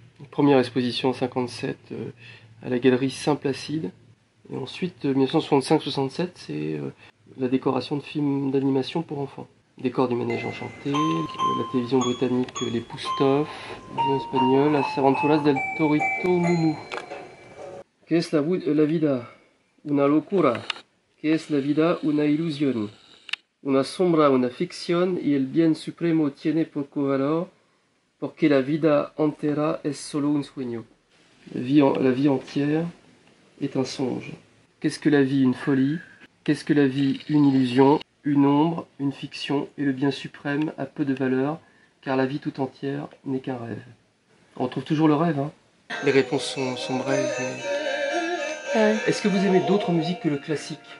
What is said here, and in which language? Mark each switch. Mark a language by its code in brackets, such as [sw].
[fr] Première exposition en 57 à la galerie Saint-Placide. Et ensuite, 1965-67, c'est la décoration de films d'animation pour enfants. Décor du Manège Enchanté, la télévision britannique Les Poustoff, la espagnole Las Aventuras del Torito Mumu. [es] ¿Qué es la vida? Una locura. ¿Qué es la vida? Una ilusión. Una sombra, una ficción y el bien supremo tiene poco valor porque la vida entera es solo un sueño. [fr] La vie entière est un songe. Qu'est-ce que la vie? Une folie. Qu'est-ce que la vie? Une illusion, une ombre, une fiction, et le bien suprême a peu de valeur, car la vie tout entière n'est qu'un rêve. On retrouve toujours le rêve, hein. Les réponses sont brèves. Mais... Est-ce que vous aimez d'autres musiques que le classique?